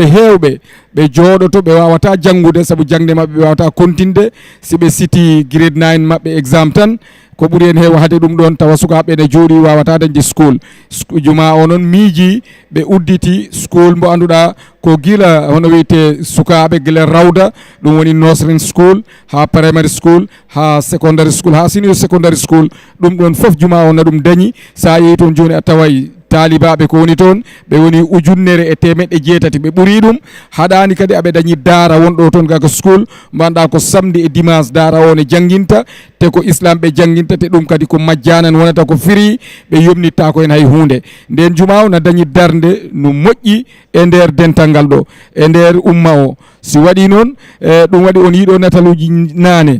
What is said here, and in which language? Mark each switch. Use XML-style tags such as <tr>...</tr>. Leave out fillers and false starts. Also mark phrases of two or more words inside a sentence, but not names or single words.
<ff>hewɓe ɓe jooɗoto ɓe wawata janggude saabu jangde mabɓe ɓe wawata kontinde si ɓe siti grade 9 mabɓe exam tan ko ɓuri hen heewa hade ɗum ɗon tawa sukaɓe ne jooɗi wawata dañde school juma o noon miiji ɓe udditi school mbo annduɗa ko gila hono wiyete sukaɓe gila rawda ɗum woni</ff> <en>nursery school</en> <ff>ha</ff> <en>primary school</en> <ff>ha</ff> <en>secondary school</en> <ff>ha</ff> <en>senior secondary school</en> <ff>ɗum ɗon foof juma o na ɗum dañi sa yeeyi toon joni a taway taalibaɓe ko woni toon ɓe woni 1,800 ɓe ɓuuri ɗum haɗani kadi aɓe dañi daara wonɗo toon gaga school mbanɗa ko samedi e dimanche daara o ne jangguinta te ko islam ɓe jangguinta te ɗum kadi ko majjanan wonata ko firi ɓe yomnitta ko hen hay hunde nden juma o na dañi darde no moƴƴi e nder dental ngal ɗo e nder umma o si waɗi noon ɗum waɗi on yiiɗo nataluji nane</ff>